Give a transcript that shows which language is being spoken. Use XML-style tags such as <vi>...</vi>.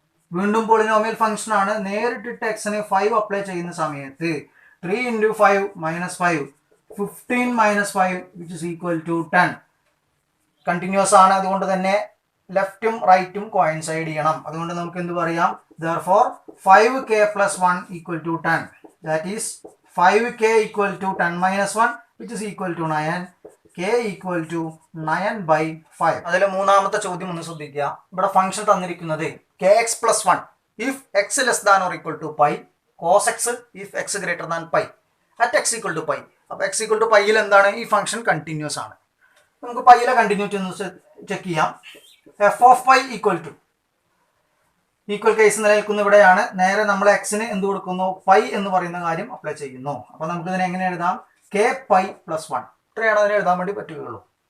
<ml>വീണ്ടും polynomial function ആണ്. നേരിട്ടിട്ട് എക്സിന് 5 അപ്ലൈ ചെയ്യുന്ന സമയത്ത് 3 × 5 - 5 15 - 5</ml> <en>which is equal to 10.</en> <ml>Continuous ആണ്. അതുകൊണ്ട് തന്നെ ലെഫ്റ്റും റൈറ്റും കോയിൻസൈഡ് ചെയ്യണം. അതുകൊണ്ട് നമുക്ക് എന്ത് പറയാം,</ml> <en>therefore 5k + 1 = 10. that is 5k = 10 - 1 which is equal to 9. k = 9/5.</en> <ml>അതിൽ മൂന്നാമത്തെ ചോദ്യം ഒന്ന് ശ്രദ്ധിക്കുക. ഇവിടെ ഫംഗ്ഷൻ തന്നിരിക്കുന്നത്</ml> <en>kx + 1 if x less than or equal to pi, cos x if x greater than pi at x equal to pi.</en> <ml>അപ്പോൾ</ml> <en>x equal to pi</en> <ml>എന്താണ്, ഈ ഫംഗ്ഷൻ കണ്ടിന്യൂസ് ആണ്. നമുക്ക് പൈയിലെ കണ്ടിന്യൂറ്റി ഒന്ന് ചെക്ക് ചെയ്യാം. F of pi equal to, equal case നിലനിൽക്കുന്ന ഇവിടെയാണ്. നേരെ നമ്മൾ എക്സിന് എന്ത് കൊടുക്കുന്നു, പൈ എന്ന് പറയുന്ന കാര്യം അപ്ലൈ ചെയ്യുന്നു. അപ്പോൾ നമുക്ക് ഇതിനെ എങ്ങനെ എഴുതാം, k pi + 1. ഇത്രയാണ് അതിനെ എഴുതാൻ വേണ്ടി പറ്റുകയുള്ളൂ.</ml>